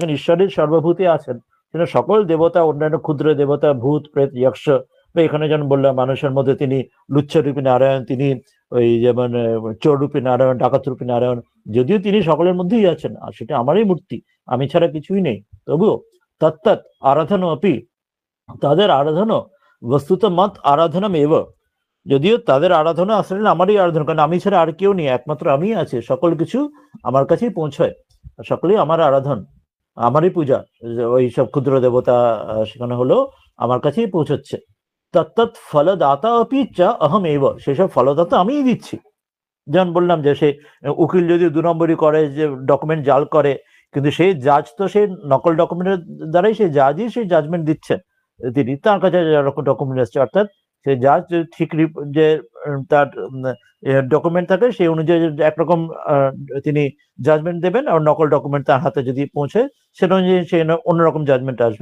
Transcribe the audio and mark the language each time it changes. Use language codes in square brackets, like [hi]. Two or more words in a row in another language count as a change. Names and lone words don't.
[bn] কারণ ঈশ্বরের সর্বভূতে আছেন, কিন্তু সকল দেবতা, অন্যান্য ক্ষুদ্র দেবতা, ভূত প্রেত যক্ষ, এখানে যেমন বললাম মানুষের মধ্যে তিনি লুচ্ছরূপী নারায়ণ, তিনি ওই যেমন চোররূপী নারায়ণ, ডাকাতরূপী নারায়ণ, যদিও তিনি সকলের মধ্যেই আছেন, আর সেটা আমারই মূর্তি, আমি ছাড়া কিছুই নেই, তবুও [sa] তত্তৎ আরাধনা অপি, [bn] তাদের আরাধনা [sa] বস্তুত মত আরাধনা এব, [bn] যদিও তাদের আরাধনা আসলে আমারই আরাধনা, কারণ আমি ছাড়া আর কেউ নেই, একমাত্র আমি আছে, সকল কিছু আমার কাছেই পৌঁছয়। সকলেই আমার আরাধন, আমারই পূজা, ওই সব ক্ষুদ্র দেবতা সেখানে হলো আমার কাছেই পৌঁছচ্ছে। [sa] তত্তৎ ফলদাতা অপি চ অহম এব, [bn] সেসব ফলদাতা আমিই দিচ্ছি। যেমন বললাম যে সে উকিল যদি 2 নম্বরই করে, যে ডকুমেন্ট জাল করে, কিন্তু সেই জাজ তো সেই নকল ডকুমেন্টের দ্বারাই সেই জাজই সেই জাজমেন্ট দিচ্ছেন। তিনি তার কাছে যেরকম ডকুমেন্ট আসছে, অর্থাৎ সেই জাজ ঠিক যে তার ডকুমেন্ট থাকে সেই অনুযায়ী একরকম তিনি জাজমেন্ট দেবেন, আর নকল ডকুমেন্ট তার হাতে যদি পৌঁছে সেটা অনুযায়ী সেই অন্যরকম জাজমেন্ট আসবে।